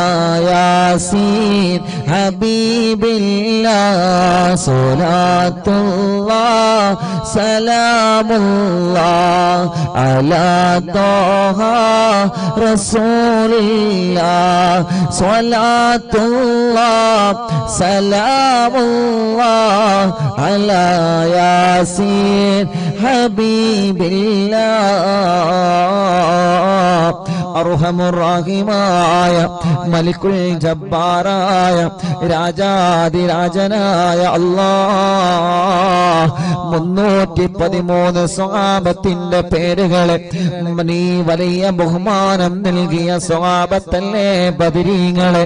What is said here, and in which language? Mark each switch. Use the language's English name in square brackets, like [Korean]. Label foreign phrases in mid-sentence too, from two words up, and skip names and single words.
[Arabic] ياسين حبيب الله صلاة الله سلام الله على طه رسول الله صلاة الله سلام الله على ياسين حبيب [Malayalam] الله അർഹമുർറഹീമായ മലിക്കുൽ ജബ്ബാറായ രാജാതിരാജനായ അല്ലാഹ് 313 സ്വഹാബത്തിന്റെ പേരുകളെ നീ വലിയ ബഹുമാനം നൽകിയ സ്വഹാബത്തല്ലേ ബദരീങ്ങളെ.